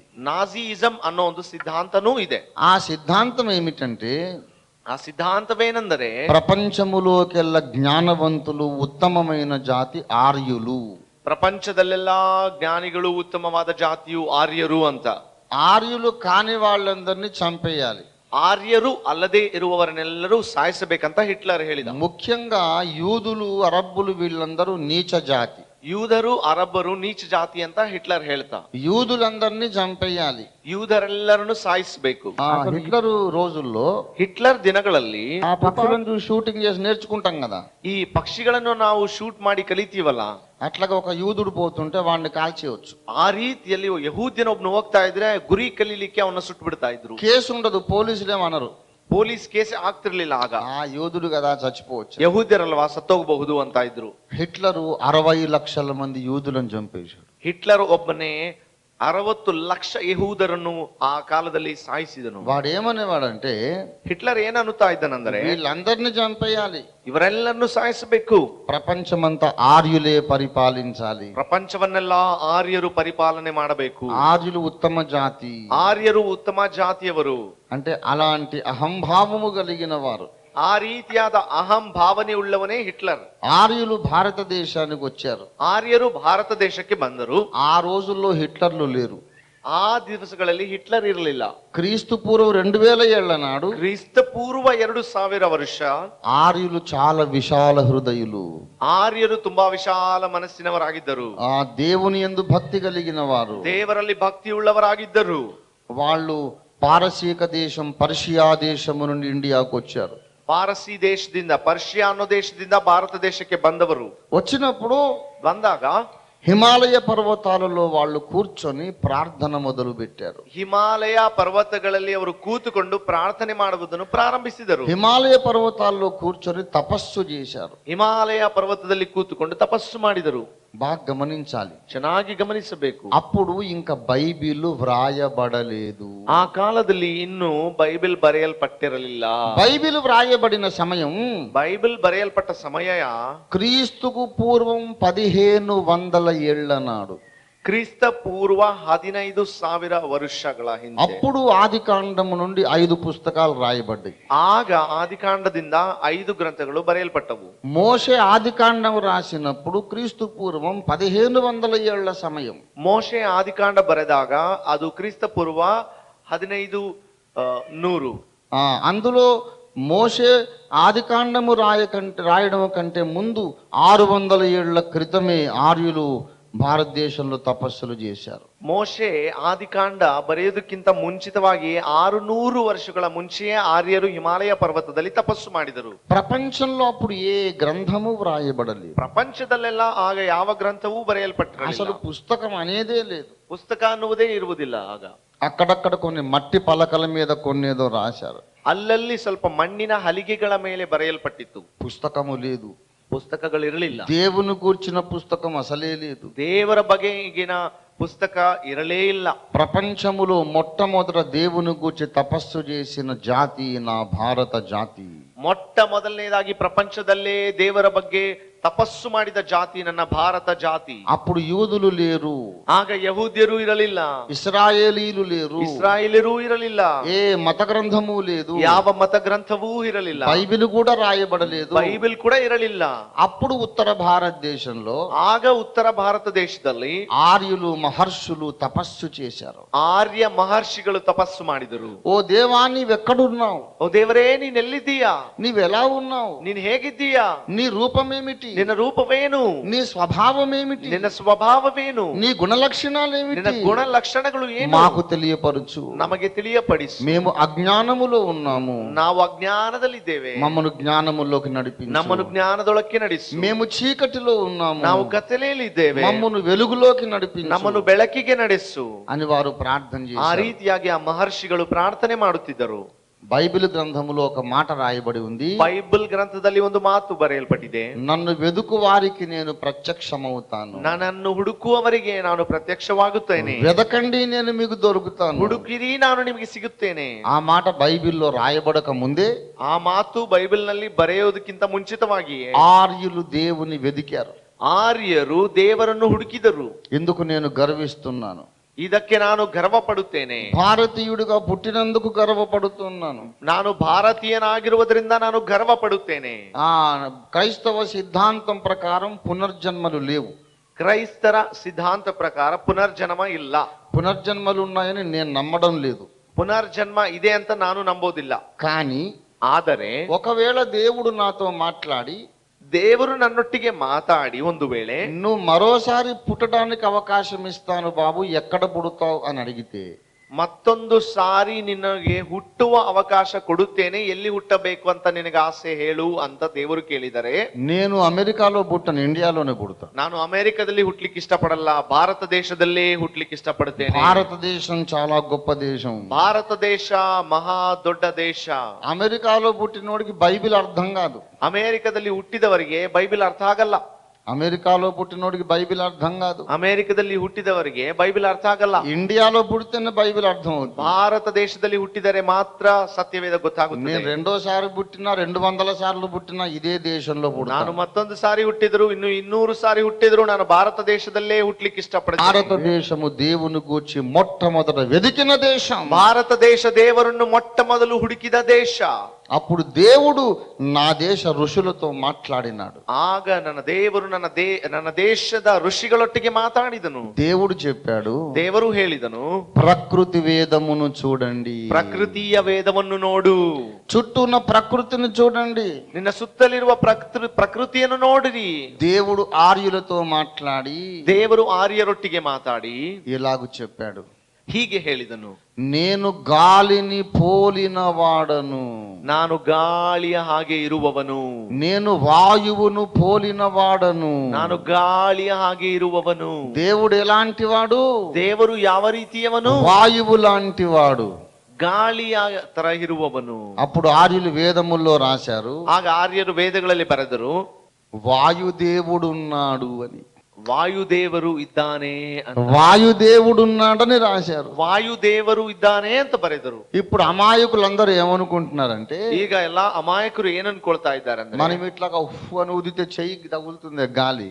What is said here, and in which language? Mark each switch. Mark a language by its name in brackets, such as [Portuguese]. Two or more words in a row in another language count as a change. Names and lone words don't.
[Kannada] నాజీయిజం ಅನ್ನೋ ಒಂದು ಸಿದ್ಧಾಂತನೂ ಇದೆ. [Telugu] ఆ సిద్ధాంతం ఏమిటంటే, [Kannada] ಆ ಸಿದ್ಧಾಂತಮೇನಂದರೆ [Telugu] ప్రపంచములోకెల్లా జ్ఞానవంతులు ఉత్తమమైన జాతి ఆర్యులు. [Kannada] ప్రపంచదಲ್ಲೆಲ್ಲಾ ಜ್ಞಾನಿಗಳು ಉತ್ತಮವಾದ ಜಾತಿಯು ಆರ್ಯರು ಅಂತ. [Telugu] ఆర్యులు కాని వాళ్ళందరినీ చంపేయాలి. [Kannada] ಆರ್ಯರು ಅಲ್ಲದೆ ಇರುವವರನ್ನೆಲ್ಲರೂ ಸಾಯಿಸಬೇಕಂತ ಹಿಟ್ಲರ್ ಹೇಳಿದ. [Telugu] ముఖ్యంగా యూదులు, అరబ్బులు వీళ్ళందరూ నీచ జాతి. [Kannada] ಯೂದರು, ಅರಬ್ಬರು ನೀಚ ಜಾತಿ ಅಂತ ಹಿಟ್ಲರ್ ಹೇಳ್ತಾ. [Telugu] యూదులందరినీ చంపేయాలి, [Kannada] ಯೂದರೆಲ್ಲರನ್ನು ಸಾಯಿಸಬೇಕು. [Telugu] హిట్లర్ రోజుల్లో, [Kannada] ಹಿಟ್ಲರ್ ದಿನಗಳಲ್ಲಿ [Telugu] ఆ పక్షులను షూటింగ్ చేసి నేర్చుకుంటాం కదా, [Kannada] ಈ ಪಕ್ಷಿಗಳನ್ನು ನಾವು ಶೂಟ್ ಮಾಡಿ ಕಲಿತೀವಲ್ಲ, [Telugu] అట్లాగా ఒక యూదుడు పోతుంటే వాడిని కాల్చేయచ్చు. [Kannada] ಆ ರೀತಿಯಲ್ಲಿ ಯಹೂದ್ಯನೊಬ್ನು ಹೋಗ್ತಾ ಇದ್ರೆ ಗುರಿ ಕಲೀಲಿಕ್ಕೆ ಅವನ್ನ ಸುಟ್ಟು ಬಿಡ್ತಾ ಇದ್ರು. [Telugu] కేసు ఉండదు, పోలీసులు ఏమనరు. [Kannada] ಪೊಲೀಸ್ ಕೇಸ್ ಆಗ್ತಿರ್ಲಿಲ್ಲ ಆಗ. [Telugu] ఆ యూదుడు కదా చచ్చిపోవచ్చు, [Kannada] ಯಹೂದ್ಯರಲ್ವಾ ಸತ್ತೋಗಬಹುದು ಅಂತ ಇದ್ರು. [Telugu] హిట్లరు 60 లక్షల మంది యూదులను చంపేశాడు. [Kannada] ಹಿಟ್ಲರ್ ಒಬ್ಬನೇ 60 ಲಕ್ಷ ಯಹೂದರನ್ನು ಆ ಕಾಲದಲ್ಲಿ ಸಾಯಿಸಿದನು. [Telugu] వాడేమనేవాడంటే, [Kannada] ಹಿಟ್ಲರ್ ಏನನ್ನುತ್ತಾ ಇದ್ದನೆಂದರೆ, [Telugu] వీళ్ళందరినీ చంపేయాలి, [Kannada] ಇವರೆಲ್ಲರನ್ನು ಸಾಯಿಸಬೇಕು, [Telugu] ప్రపంచమంతా ఆర్యులే పరిపాలించాలి, [Kannada] ಪ್ರಪಂಚವನ್ನೆಲ್ಲ ಆರ್ಯರು ಪರಿಪಾಲನೆ ಮಾಡಬೇಕು, [Telugu] ఆర్యులు ఉత్తమ జాతి, [Kannada] ಆರ್ಯರು ಉತ್ತಮ ಜಾತಿಯವರು [Telugu] అంటే అలాంటి అహంభావము కలిగిన వారు. [Kannada] ಆ ರೀತಿಯಾದ ಅಹಂ ಭಾವನೆ ಉಳ್ಳವನೇ ಹಿಟ್ಲರ್. [Telugu] ఆర్యులు భారతదేశానికి వచ్చారు. [Kannada] ಆರ್ಯರು ಭಾರತ ದೇಶಕ್ಕೆ ಬಂದರು. [Telugu] ఆ రోజుల్లో హిట్లర్లు లేరు. [Kannada] ಆ ದಿವಸಗಳಲ್ಲಿ ಹಿಟ್ಲರ್ ಇರಲಿಲ್ಲ. [Telugu] క్రీస్తు పూర్వం 2000 ఏళ్ల నాడు [Kannada] ಕ್ರಿಸ್ತ ಪೂರ್ವ 2000 ವರ್ಷ [Telugu] ఆర్యులు చాలా విశాల హృదయులు, [Kannada] ಆರ್ಯರು ತುಂಬಾ ವಿಶಾಲ ಮನಸ್ಸಿನವರಾಗಿದ್ದರು. [Telugu] ఆ దేవుని యందు భక్తి కలిగిన వారు. [Kannada] ದೇವರಲ್ಲಿ ಭಕ್ತಿಯುಳ್ಳವರಾಗಿದ್ದರು. [Telugu] వాళ్ళు పారసీక దేశం పర్షియా దేశము నుండి ఇండియాకు వచ్చారు. [Kannada] ಪಾರಸಿ ದೇಶದಿಂದ, ಪರ್ಷಿಯಾ ಅನ್ನೋ ದೇಶದಿಂದ ಭಾರತ ದೇಶಕ್ಕೆ ಬಂದವರು. [Telugu] వచ్చినప్పుడు [Kannada] ಬಂದಾಗ [Telugu] హిమాలయ పర్వతాలలో వాళ్ళు కూర్చొని ప్రార్థన మొదలు పెట్టారు. [Kannada] ಹಿಮಾಲಯ ಪರ್ವತಗಳಲ್ಲಿ ಅವರು ಕೂತುಕೊಂಡು ಪ್ರಾರ್ಥನೆ ಮಾಡುವುದನ್ನು ಪ್ರಾರಂಭಿಸಿದರು. [Telugu] హిమాలయ పర్వతాల్లో కూర్చొని తపస్సు చేశారు. [Kannada] ಹಿಮಾಲಯ ಪರ್ವತದಲ್ಲಿ ಕೂತುಕೊಂಡು ತಪಸ್సు ಮಾಡಿದರು. [Telugu] బాగా గమనించాలి, [Kannada] ಚೆನ್ನಾಗಿ ಗಮನಿಸಬೇಕು. [Telugu] అప్పుడు ఇంకా బైబిల్ వ్రాయబడలేదు. [Kannada] ಆ ಕಾಲದಲ್ಲಿ ಇನ್ನೂ ಬೈಬಲ್ ಬರೆಯಲ್ಪಟ್ಟಿರಲಿಲ್ಲ. [Telugu] బైబిల్ వ్రాయబడిన సమయం [Kannada] ಬೈಬಲ್ ಬರೆಯಲ್ಪಟ್ಟ ಸಮಯ [Telugu] క్రీస్తుకు పూర్వం 1500 ఏళ్ల నాడు. [Kannada] ಕ್ರಿಸ್ತ ಪೂರ್ವ 15,000 ವರ್ಷಗಳ ಹಿಂದೆ. [Telugu] అప్పుడు ఆది కాండము నుండి 5 పుస్తకాలు రాయబడ్డాయి. [Kannada] ಆಗ ಆದಿಕಾಂಡದಿಂದ 5 ಗ್ರಂಥಗಳು ಬರೆಯಲ್ಪಟ್ಟವು. [Telugu] మోషే ఆది కాండం రాసినప్పుడు క్రీస్తు పూర్వం 1500 ఏళ్ల సమయం. [Kannada] ಮೋಶೆ ಆದಿಕಾಂಡ ಬರೆದಾಗ ಅದು ಕ್ರಿಸ್ತ ಪೂರ್ವ 1500. [Telugu] అందులో మోషే ఆది కాండము రాయడం కంటే ముందు 600 ఏళ్ల క్రితమే ఆర్యులు భారతదేశంలో తపస్సులు చేశారు. [Kannada] ಮೋಶೆ ಆದಿಕಾಂಡ ಬರೆಯುವುದಕ್ಕಿಂತ ಮುಂಚಿತವಾಗಿ 600 ವರ್ಷಗಳ ಮುಂಚೆಯೇ ಆರ್ಯರು ಹಿಮಾಲಯ ಪರ್ವತದಲ್ಲಿ ತಪಸ್ಸು ಮಾಡಿದರು. [Telugu] ప్రపంచంలో అప్పుడు ఏ గ్రంథము వ్రాయబడలేదు. [Kannada] ಪ್ರಪಂಚದಲ್ಲೆಲ್ಲ ಆಗ ಯಾವ ಗ್ರಂಥವೂ ಬರೆಯಲ್ಪಟ್ಟಿರಲಿಲ್ಲ. [Telugu] అసలు పుస్తకం అనేదే లేదు. [Kannada] ಪುಸ್ತಕ ಅನ್ನುವುದೇ ಇರುವುದಿಲ್ಲ. ಆಗ [Telugu] అక్కడక్కడ కొన్ని మట్టి పలకల మీద కొన్నేదో రాశారు. [Kannada] ಅಲ್ಲಲ್ಲಿ ಸ್ವಲ್ಪ ಮಣ್ಣಿನ ಹಲಿಗೆಗಳ ಮೇಲೆ ಬರೆಯಲ್ಪಟ್ಟಿತ್ತು. [Telugu] పుస్తకము లేదు. [Kannada] ಪುಸ್ತಕಗಳಿರಲಿಲ್ಲ. [Telugu] దేవుని గూర్చిన పుస్తకం అసలే లేదు. [Kannada] ದೇವರ ಬಗೆಗಿನ ಪುಸ್ತಕ ಇರಲೇ ಇಲ್ಲ. [Telugu] ప్రపంచములో మొట్టమొదట దేవుని గూర్చి తపస్సు చేసిన జాతి నా భారత జాతి. [Kannada] ಮೊಟ್ಟ ಮೊದಲನೇದಾಗಿ ಪ್ರಪಂಚದಲ್ಲೇ ದೇವರ ಬಗ್ಗೆ ತಪಸ್ಸು ಮಾಡಿದ ಜಾತಿ ನನ್ನ ಭಾರತ ಜಾತಿ. [Telugu] అప్పుడు యూదులు లేరు, [Kannada] ಆಗ ಯಹೂದ್ಯರು ಇರಲಿಲ್ಲ, [Telugu] ఇస్రాయేలీలు లేరు, [Kannada] ಇಸ್ರಾಯೇಲರು ಇರಲಿಲ್ಲ, [Telugu] ఏ మత గ్రంథము లేదు, [Kannada] ಯಾವ ಮತ ಗ್ರಂಥವೂ ಇರಲಿಲ್ಲ, [Telugu] బైబిల్ కూడా రాయబడలేదు, [Kannada] ಬೈಬಲ್ ಕೂಡ ಇರಲಿಲ್ಲ. [Telugu] అప్పుడు ఉత్తర భారతదేశంలో [Kannada] ಆಗ ಉತ್ತರ ಭಾರತ ದೇಶದಲ್ಲಿ [Telugu] ఆర్యులు మహర్షులు తపస్సు చేశారు. [Kannada] ಆರ್ಯ ಮಹರ್ಷಿಗಳು ತಪಸ್సు ಮಾಡಿದರು. [Telugu] ఓ దేవా నీవెక్కడున్నావు, [Kannada] ಓ ದೇವರೇ ನೀನೆಲ್ಲಿದ್ದೀಯಾ, [Telugu] నీవెలా ఉన్నావు, [Kannada] ನೀನ್ ಹೇಗಿದ್ದೀಯಾ, [Telugu] నీ రూపమేమిటి, [Kannada] ನಿನ್ನ ರೂಪವೇನು, [Telugu] నీ స్వభావమేమిటి, [Kannada] ನಿನ್ನ ಸ್ವಭಾವವೇನು, [Telugu] నీ గుణ లక్షణాలేమిటి, [Kannada] ನಿನ್ನ ಗುಣ ಲಕ್ಷಣಗಳು ಏನು [Telugu] మాకు తెలియపరచు, [Kannada] ನಮಗೆ ತಿಳಿಯಪಡಿಸು. [Telugu] మేము అజ్ఞానములో ఉన్నాము, [Kannada] ನಾವು ಅಜ್ಞಾನದಲ್ಲಿದ್ದೇವೆ, [Telugu] మమ్మను జ్ఞానములోకి నడిపించు. [Kannada] ನಮ್ಮನ್ನು ಜ್ಞಾನದೊಳಕ್ಕೆ ನಡೆಸು. [Telugu] మేము చీకటిలో ఉన్నాము, [Kannada] ನಾವು ಕತ್ತಲೆಯಲ್ಲಿದ್ದೇವೆ, [Telugu] మమ్మను వెలుగులోకి నడిపించు [Kannada] ನಮ್ಮನ್ನು ಬೆಳಕಿಗೆ ನಡೆಸು [Telugu] అని వారు ప్రార్థన [Kannada] ಆ [Telugu] చేశారు. [Kannada] ರೀತಿಯಾಗಿ ಆ ಮಹರ್ಷಿಗಳು ಪ್ರಾರ್ಥನೆ ಮಾಡುತ್ತಿದ್ದರು. [Telugu] బైబిల్ గ్రంథములో ఒక మాట రాయబడి ఉంది. [Kannada] ಬೈಬಲ್ ಗ್ರಂಥದಲ್ಲಿ ಒಂದು ಮಾತು ಬರೆಯಲ್ಪಟ್ಟಿದೆ. [Telugu] నన్ను వెదుకు వారికి నేను ప్రత్యక్షమవుతాను, [Kannada] ನನ್ನನ್ನು ಹುಡುಕುವವರಿಗೆ ನಾನು ಪ್ರತ್ಯಕ್ಷವಾಗುತ್ತೇನೆ, [Telugu] వెదకండి నేను మీకు దొరుకుతాను, [Kannada] ಹುಡುಕಿರಿ ನಾನು ನಿಮಗೆ ಸಿಗುತ್ತೇನೆ. [Telugu] ఆ మాట బైబిల్లో రాయబడక ముందే [Kannada] ಆ ಮಾತು ಬೈಬಲ್ ನಲ್ಲಿ ಬರೆಯೋದಕ್ಕಿಂತ ಮುಂಚಿತವಾಗಿಯೇ [Telugu] ఆర్యులు దేవుని వెదికారు. [Kannada] ಆರ್ಯರು ದೇವರನ್ನು ಹುಡುಕಿದರು. [Telugu] ఎందుకు నేను గర్విస్తున్నాను, [Kannada] ಇದಕ್ಕೆ ನಾನು ಗರ್ವ ಪಡುತ್ತೇನೆ. [Telugu] భారతీయుడిగా పుట్టినందుకు గర్వపడుతున్నాను. [Kannada] ನಾನು ಭಾರತೀಯನಾಗಿರುವುದರಿಂದ ನಾನು ಗರ್ವ ಪಡುತ್ತೇನೆ. [Telugu] క్రైస్తవ సిద్ధాంతం ప్రకారం పునర్జన్మలు లేవు. [Kannada] ಕ್ರೈಸ್ತರ ಸಿದ್ಧಾಂತ ಪ್ರಕಾರ ಪುನರ್ಜನ್ಮ ಇಲ್ಲ. [Telugu] పునర్జన్మలు ఉన్నాయని నేను నమ్మడం లేదు. [Kannada] ಪುನರ್ಜನ್ಮ ಇದೆ ಅಂತ ನಾನು ನಂಬೋದಿಲ್ಲ. [Telugu] కానీ [Kannada] ಆದರೆ [Telugu] ఒకవేళ దేవుడు నాతో మాట్లాడి [Kannada] ದೇವರು ನನ್ನೊಟ್ಟಿಗೆ ಮಾತಾಡಿ ಒಂದು ವೇಳೆ [Telugu] నువ్వు మరోసారి పుట్టడానికి అవకాశం ఇస్తాను బాబు, ఎక్కడ పుడతావు అని అడిగితే, [Kannada] ಮತ್ತೊಂದು ಸಾರಿ ನಿನಗೆ ಹುಟ್ಟುವ ಅವಕಾಶ ಕೊಡುತ್ತೇನೆ, ಎಲ್ಲಿ ಹುಟ್ಟಬೇಕು ಅಂತ ನಿನಗೆ ಆಸೆ ಹೇಳು ಅಂತ ದೇವರು ಕೇಳಿದರೆ, [Telugu] నేను ಅಮೆರಿಕಾలో పుట్టను, ఇండియాలోనే పుడతా. [Kannada] ನಾನು ಅಮೆರಿಕದಲ್ಲಿ ಹುಟ್ಲಿಕ್ಕೆ ಇಷ್ಟಪಡಲ್ಲ, ಭಾರತ ದೇಶದಲ್ಲೇ ಹುಟ್ಲಿಕ್ಕೆ ಇಷ್ಟಪಡುತ್ತೇನೆ. [Telugu] భారతదేశం చాలా గొప్ప దేశం. [Kannada] ಭಾರತ ದೇಶ ಮಹಾ ದೊಡ್ಡ ದೇಶ. [Telugu] అమెరికాలో పుట్టినోడికి బైబిల్ అర్థం కాదు. [Kannada] ಅಮೆರಿಕದಲ್ಲಿ ಹುಟ್ಟಿದವರಿಗೆ ಬೈಬಲ್ ಅರ್ಥ ಆಗಲ್ಲ. [Telugu] అమెరికాలో పుట్టినోడికి బైబిల్ అర్థం కాదు. [Kannada] ಅಮೆರಿಕದಲ್ಲಿ ಹುಟ್ಟಿದವರಿಗೆ ಬೈಬಲ್ ಅರ್ಥ ಆಗಲ್ಲ. [Telugu] ఇండియాలో పుడితేనే బైబిల్ అర్థం అవుతుంది. [Kannada] ಭಾರತ ದೇಶದಲ್ಲಿ ಹುಟ್ಟಿದರೆ ಮಾತ್ರ ಸತ್ಯವೇದ ಗೊತ್ತಾಗುತ್ತದೆ. [Telugu] నేను రెండోసారి పుట్టినా 200 సార్లు పుట్టినా ఇదే దేశంలో పుడతా. [Kannada] ನಾನು ಮತ್ತೊಂದು ಸಾರಿ ಹುಟ್ಟಿದ್ರು, ಇನ್ನು 200 ಸಾರಿ ಹುಟ್ಟಿದ್ರು ನಾನು ಭಾರತ ದೇಶದಲ್ಲೇ ಹುಟ್ಲಿಕ್ಕೆ ಇಷ್ಟಪಡ್ತೇನೆ. [Telugu] భారతదేశము దేవుని గూర్చి మొట్టమొదట వెదికిన దేశం. [Kannada] ಭಾರತ ದೇಶ ದೇವರನ್ನು ಮೊಟ್ಟ ಮೊದಲು ಹುಡುಕಿದ ದೇಶ. [Telugu] అప్పుడు దేవుడు నా దేశ ఋషులతో మాట్లాడినాడు. [Kannada] ಆಗ ನನ್ನ ದೇವರು ನನ್ನ ದೇಶದ ಋಷಿಗಳೊಟ್ಟಿಗೆ ಮಾತಾಡಿದನು. [Telugu] దేవుడు చెప్పాడు, [Kannada] ದೇವರು ಹೇಳಿದನು, [Telugu] ప్రకృతి వేదమును చూడండి, [Kannada] ಪ್ರಕೃತಿಯ ವೇದವನ್ನು ನೋಡು, [Telugu] చుట్టూ ఉన్న ప్రకృతిని చూడండి, [Kannada] ನಿನ್ನ ಸುತ್ತಲಿರುವ ಪ್ರಕೃತಿಯನ್ನು ನೋಡಿರಿ. [Telugu] దేవుడు ఆర్యులతో మాట్లాడి [Kannada] ದೇವರು ಆರ್ಯರೊಟ್ಟಿಗೆ ಮಾತಾಡಿ [Telugu] ఇలాగ చెప్పాడు, [Kannada] ಹೀಗೆ ಹೇಳಿದನು, [Telugu] నేను గాలిని పోలిన వాడను, [Kannada] ನಾನು ಗಾಳಿಯ ಹಾಗೆ ಇರುವವನು, [Telugu] నేను వాయువును పోలిన వాడను. [Kannada] ನಾನು ಗಾಳಿಯ ಹಾಗೆ ಇರುವವನು. [Telugu] దేవుడు ఎలాంటి వాడు? [Kannada] ದೇವರು ಯಾವ ರೀತಿಯವನು? [Telugu] వాయువు లాంటి వాడు, [Kannada] ಗಾಳಿಯ ತರ ಇರುವವನು. [Telugu] అప్పుడు ఆర్యులు వేదముల్లో రాశారు, [Kannada] ಆಗ ಆರ್ಯರು ವೇದಗಳಲ್ಲಿ ಬರೆದರು, [Telugu] వాయుదేవుడున్నాడు అని. [Kannada] ವಾಯುದೇವರು ಇದ್ದಾನೆ ಅಂತ. [Telugu] వాయుదేవుడున్నాడని రాశారు. [Kannada] ವಾಯುದೇವರು ಇದ್ದಾನೆ ಅಂತ ಬರೆದರು. [Telugu] ఇప్పుడు అమాయకులందరూ ఏమనుకుంటున్నారంటే, [Kannada] ಈಗ ಎಲ್ಲಾ ಅಮಾಯಕರು ಏನ್ ಅನ್ಕೊಳ್ತಾ ಇದ್ದಾರೆ ಅಂದ್ರೆ, [Telugu] మనం ఇట్లాగా ఉఫ్ అని ఊదితే చెయ్యికి తగులుతుంది గాలి,